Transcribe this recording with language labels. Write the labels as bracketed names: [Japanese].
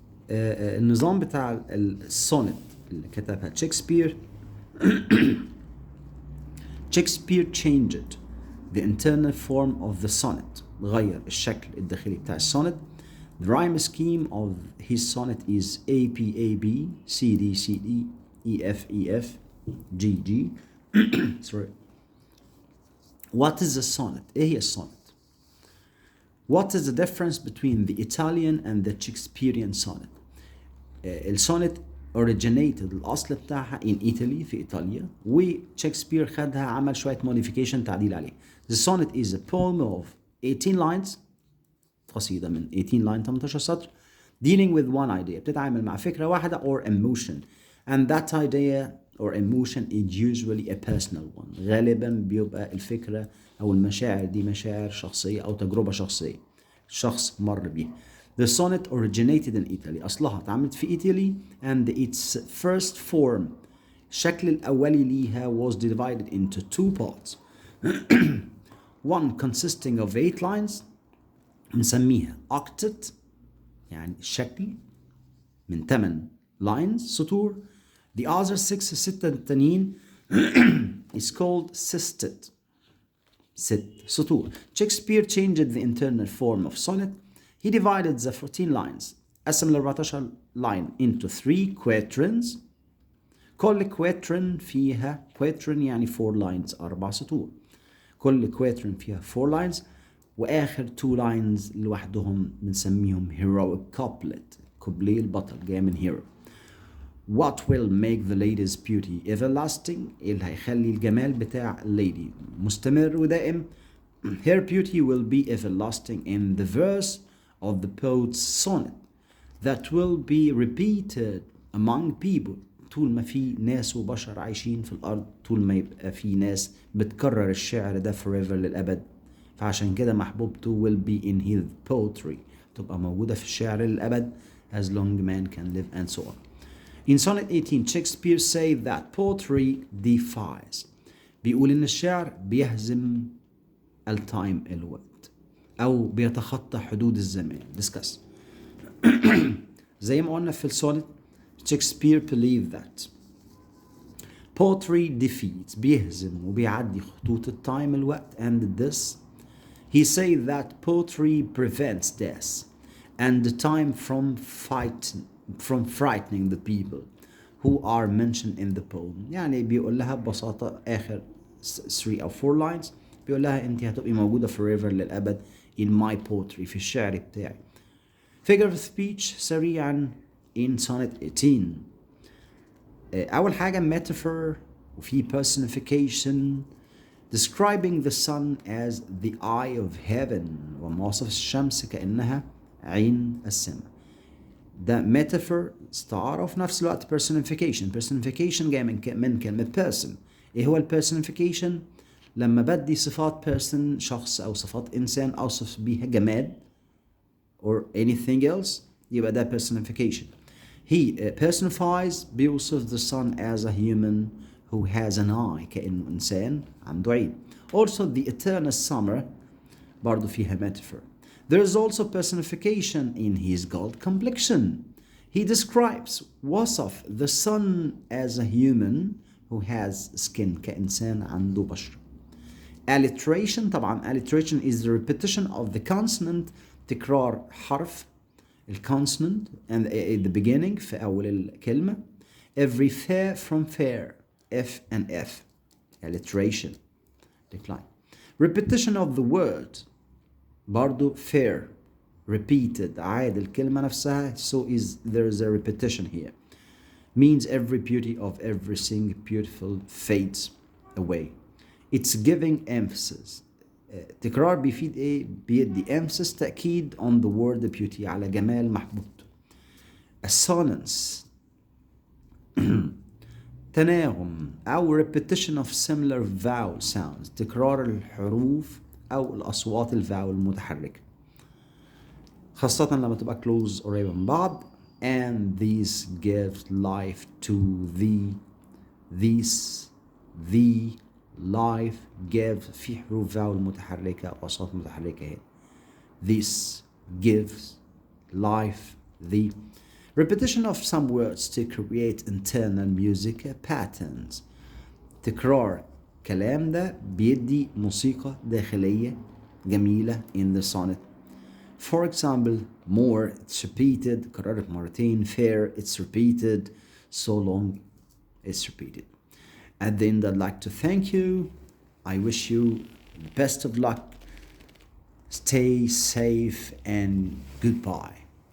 [Arabic] النظام بتاع السونت اللي كتبها شكسبير [English] Shakespeare changed the internal form of the sonnet [Arabic] غير الشكل الداخلي بتاع السونت. [English] The rhyme scheme of his sonnet is A P A B C D C D E F E F G G sorry. What is a sonnet? [Arabic] ايه هي السونت؟ [English] What is the difference between the Italian and the Shakespearean sonnet? [Arabic] السونت [English] originated [Arabic] الأصل بتاعها [English] in Italy [Arabic] في إيطاليا وشكسبير خدها عمل شوية modification تعديل عليه. [English] The sonnet is a poem of 18 lines [Arabic] قصيدة من 18 line 18 سطر [English] dealing with one idea [Arabic] بتتعامل مع فكرة واحدة [English] or emotion and that idea or emotion is usually a personal one [Arabic] غالبا بيبقى الفكرة أو المشاعر دي مشاعر شخصية أو تجربة شخصية شخص مر بيها. [English] The sonnet originated in Italy [Arabic] أصلها اتعملت في إيطالي [English] and its first form [Arabic] الشكل الأولي ليها [English] was divided into two parts one consisting of 8 lines [Arabic] نسميها octet يعني الشكل من 8 lines سطور. [English] The other 6 [Arabic] التانيين [English] is called sisted [Arabic] 6 سطور. [English] Shakespeare changed the internal form of sonnet. He divided the 14 lines [Arabic] قسم ال 14 line [English] into 3 quatrains. [Arabic] كل quatrain فيها quatrain يعني [English] 4 lines [Arabic] 4 سطور. كل quatrain فيها [English] 4 lines [Arabic] واخر [English] 2 lines [Arabic] لوحدهم بنسميهم heroic couplet كوبليه البطل جاي من hero. [English] What will make the lady's beauty everlasting؟ [Arabic] إيه اللي هيخلي الجمال بتاع الليدي مستمر ودائم؟ [English] Her beauty will be everlasting in the verse of the poet's sonnet that will be repeated among people. [Arabic] طول ما في ناس وبشر عايشين في الأرض، طول ما يبقى في ناس بتكرر الشعر ده forever للأبد، فعشان كده محبوبته [English] will be in his poetry، [Arabic] تبقى موجودة في الشعر للأبد [English] as long man can live and so on. In sonnet 18 Shakespeare say that poetry defies، [Arabic] بيقول إن الشعر بيهزم التايم الوقت أو بيتخطى حدود الزمان. [English] discuss. [Arabic] زي ما قلنا في السونت [English] Shakespeare believed that poetry defeats، [Arabic] بيهزم وبيعدي خطوط التايم الوقت [English] and this he say that poetry prevents death and the time from frightening the people who are mentioned in the poem. [Arabic] يعني بيقول لها ببساطة آخر 3 أو 4 lines بيقول لها أنت هتبقي موجودة forever للأبد [English] in my poetry، [Arabic] في الشعر بتاعي. [English] figure of speech سريعا in sonnet 18. [Arabic] أول حاجة [English] metaphor وفي personification describing the sun as the eye of heaven، [Arabic] وموصف الشمس كأنها عين السماء. ده metaphor استعارة وفي نفس الوقت personification جاي من كلمة person. ايه هو personification؟ لما بدي صفات person شخص أو صفات إنسان أوصف بيها جماد [English] or anything else [Arabic] يبقى ده personification. [English] He personifies [Arabic] بيوصف [English] the sun as a human who has an eye، [Arabic] كأنه إنسان عنده عين. [English] Also the eternal summer [Arabic] برضو فيها [English] metaphor. There is also personification in his gold complexion. He describes [Arabic] وصف [English] the sun as a human who has skin، [Arabic] كإنسان عنده بشرة. [English] Alliteration طبعا alliteration is the repetition of the consonant، [Arabic] تكرار حرف الكونسونانت [English] and at the beginning [Arabic] في أول الكلمة. [English] Every fair from fair F and F alliteration decline. Repetition of the word برضو fair repeated [Arabic] عاد الكلمة نفسها [English] so there is a repetition here means every beauty of everything beautiful fades away. It's giving emphasis. [Arabic] تكرار بيفيد ايه؟ بيدي emphasis تأكيد [English] on the word beauty [Arabic] على جمال محبوبته. Assonance تناغم أو [English] repetition of similar vowel sounds، [Arabic] تكرار الحروف أو الأصوات الفاول المتحركة خاصة لما تبقى close قريبة من بعض. [English] And these give life to the life give [Arabic] في حروف فاول متحركة وأصوات متحركة هنا. [English] This gives life the repetition of some words to create internal music patterns. [Arabic] تكرار كلام ده بيدي موسيقى داخلية جميلة [English] in the sonnet. For example, more it's repeated [Arabic] كررت مرتين. [English] Fair it's repeated. So long it's repeated. At the end I'd like to thank you. I wish you the best of luck. Stay safe and goodbye.